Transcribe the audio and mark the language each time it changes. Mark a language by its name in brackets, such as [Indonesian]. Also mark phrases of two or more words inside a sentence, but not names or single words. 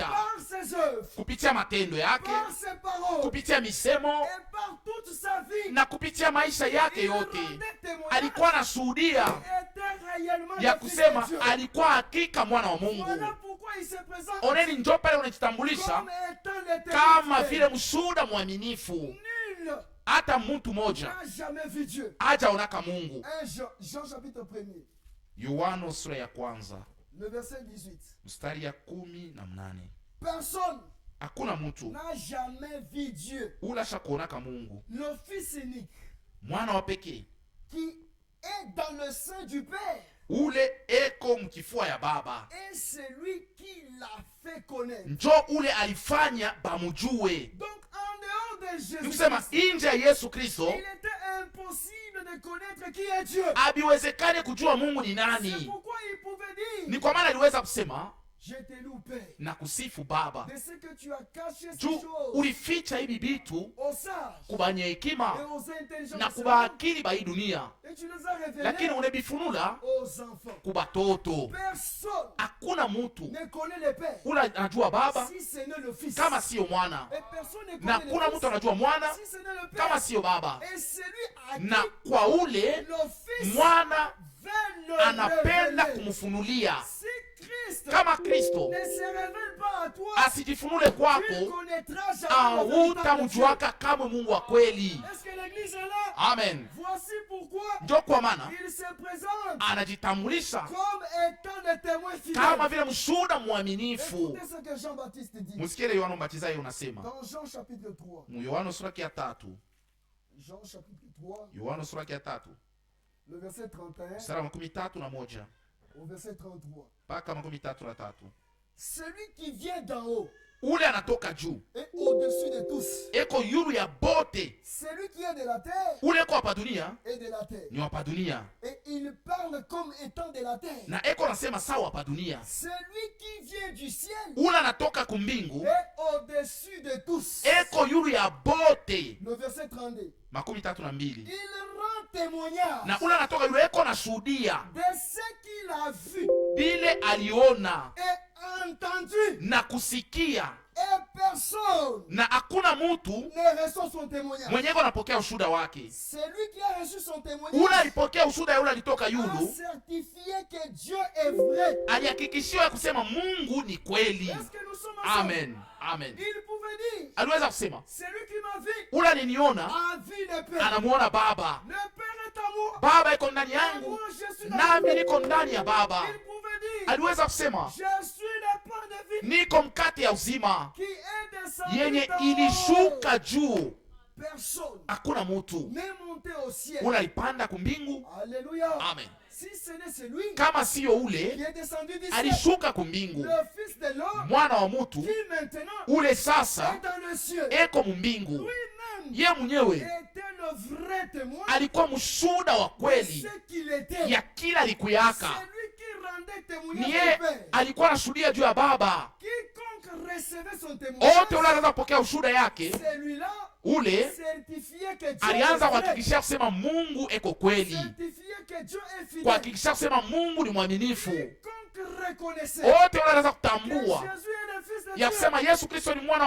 [French] par ses œuvres, [Swahili] kupitia matendo yake, [French] par ses paroles [Swahili] kupitia misemo [French] et par toute sa vie. [Swahili] na kupitia maisha yake [French] Il [Swahili] yote. [French] rendait témoignage [Swahili] Alikuwa anashuhudia [French] était réellement [Swahili] ya [French] le Fils [Swahili] kusema [French] de Dieu. [Swahili] alikuwa hakika mwana wa Mungu. [French] Voilà pourquoi il se présente [Swahili] Oneni, njo pale unajitambulisha [French] comme étant le [Swahili] kama [French] témoin [Swahili] vile [French] fidèle. [Swahili] mshuda mwaminifu. [French] Nul [Swahili] Hata mtu moja [French] n'a jamais vu Dieu. [Swahili] hajaonaka Mungu. [French] 1 Jean chapitre 1er, [Swahili] Yohana sura ya kwanza [French] le verset 18. [Swahili] mstari ya 18. [French] Personne [Swahili] Hakuna mtu [French] n'a jamais vu Dieu, [Swahili] ula shakuonaka Mungu, [French] le Fils unique, [Swahili] mwana wa pekee [French] qui est dans le sein du Père, [Swahili] ule eko mkifua ya Baba, [French] et c'est lui qui l'a fait connaître. [Swahili] njo ule alifanya bamujue. [French] Donc en dehors de Jésus, [Swahili] Nikusema inje ya Yesu Kristo [French] il était impossible de connaître qui est Dieu. [Swahili] abiwezekane kujua Mungu ni [French] C'est [Swahili] nani. [French] pourquoi il pouvait dire, [Swahili] Ni kwa maana aliweza kusema [French] je te loue Père, [Swahili] na kusifu Baba, [French] de ce que tu as caché ces [Swahili] juu [French] choses [Swahili] ulificha hivi vitu [French] aux sages [Swahili] kubanye [French] et [Swahili] hekima [French] aux intelligents [Swahili] na [French] de ce [Swahili] kuba [French] monde, [Swahili] akili ba hii dunia, [French] et tu les as [Swahili] lakini [French] révélés [Swahili] unebifunula [French] aux enfants. [Swahili] kubatoto. [French] Personne [Swahili] Hakuna mtu [French] ne connaît le Père [Swahili] ula anajua Baba [French] si ce n'est le Fils. [Swahili] kama siyo mwana, [French] Et personne ne [Swahili] na [French] connaît [Swahili] kuna [French] le [Swahili] mtu [French] Fils [Swahili] anajua mwana [French] si ce n'est le [Swahili] kama [French] Père. [Swahili] siyo Baba. [French] Et celui à [Swahili] Na [French] qui [Swahili] kwa ule [French] le Fils [Swahili] mwana [French] veut le [Swahili] anapenda [French] révéler. [Swahili] kumfunulia. [French] Si Christ [Swahili] Kama Kristo [French] ne se révèle pas à toi, [Swahili] asijifunule [French] tu ne [Swahili] kwako, [French] connaîtras jamais le véritable Dieu. [Swahili] hautamjuaka kamwe Mungu wa kweli. [French] Est-ce que l'église est là? Amen. Voici pourquoi [Swahili] Ndio kwa maana [French] il se présente [Swahili] anajitambulisha [French] comme étant le témoin [Swahili] kama [French] fidèle. [Swahili] vile mshuhuda mwaminifu. [French] Écoutez ce que Jean-Baptiste dit [Swahili] Msikie Yohana Mbatizaji unasema [French] dans Jean chapitre 3. [Swahili] mu Yohana sura ya 3, [French] Jean chapitre 3, [Swahili] Yohana sura ya 3 [French] le verset 31 [Swahili] mstari wa 31 [French] au verset 33. [Swahili] mpaka 33. [French] Celui qui vient d'en haut [Swahili] Ule anatoka juu, [French] est au-dessus de tous. [Swahili] eko yulu ya bote. [French] Celui qui est de la terre [Swahili] Ule eko hapa dunia [French] est de la terre. [Swahili] ni hapa dunia, [French] Et il parle comme étant de la terre. [Swahili] na eko nasema sawa hapa dunia. [French] Celui qui vient du ciel [Swahili] Ule anatoka kumbingu, [French] est au-dessus de tous. [Swahili] eko yulu ya bote. [French] Le verset 32. [Swahili] 32. [French] Il rend témoignage [Swahili] Na ule anatoka yule eko nashuhudia [French] de ce qu'il a vu [Swahili] bile aliona [French] et entendu. [Swahili] na kusikia, [French] Et personne [Swahili] na hakuna mtu [French] ne reçoit son témoignage. [Swahili] mwenye eko anapokea ushuhuda wake. [French] Celui qui a reçu son [Swahili] Ule [French] témoignage [Swahili] alipokea ushuhuda yule alitoka [French] a [Swahili] yulu, [French] certifié que Dieu est vrai. [Swahili] alihakikishiwa ya kusema Mungu ni kweli. [French] Est-ce que nous sommes ensemble? Amen. Amen. Il pouvait dire, [Swahili] Aliweza kusema [French] celui qui m'a vu [Swahili] ule aliniona [French] a vu le Père. [Swahili] anamuona Baba. [French] Le Père est à moi. [Swahili] Baba iko ndani [French] Et [Swahili] yangu [French] moi, je suis dans [Swahili] nami [French] le [Swahili] niko ndani ya Baba. [French] Il pouvait dire, [Swahili] Aliweza kusema [French] je suis le pain de vie [Swahili] niko mkate ya uzima [French] qui est descendu [Swahili] yenye [French] d'en haut. [Swahili] ilishuka juu. [French] Personne [Swahili] Hakuna mtu [French] n'est monté au ciel. [Swahili] ule alipanda kumbingu. [French] Alléluia. Amen. Si ce n'est celui [Swahili] Kama siyo [French] qui [Swahili] ule [French] est descendu du ciel, [Swahili] alishuka kumbingu, [French] le Fils de l'homme, [Swahili] mwana wa mtu [French] qui maintenant [Swahili] ule sasa [French] est dans le ciel, [Swahili] eko mumbingu. [French] lui-même [Swahili] Ye mwenyewe [French] était le vrai témoin [Swahili] alikuwa mshuhuda wa [French] de [Swahili] kweli [French] ce qu'il était. [Swahili] ya kila alikuyaka. [French] Celui qui rendait [Swahili] Ni [French] témoignage [Swahili] yeye [French] du Père. [Swahili] alikuwa anashuhudia juu ya Baba. [French] Quiconque recevait son [Swahili] Wote [French] témoignage, [Swahili] ule anaweza kupokea ushuhuda yake, [French] celui-là [Swahili] ule [French] certifiait que Dieu [Swahili] alianza [French] est vrai. [Swahili] kuhakikisha kusema Mungu eko kweli, [French] Certifiait que Dieu est fidèle. [Swahili] kuhakikisha kusema Mungu ni mwaminifu. [French] Quiconque reconnaissez [Swahili] wote wanaanza [French] que [Swahili] kutambua [French] Jésus est le Fils de [Swahili] ya [French] Dieu, [Swahili] kusema Yesu Kristo ni mwana wa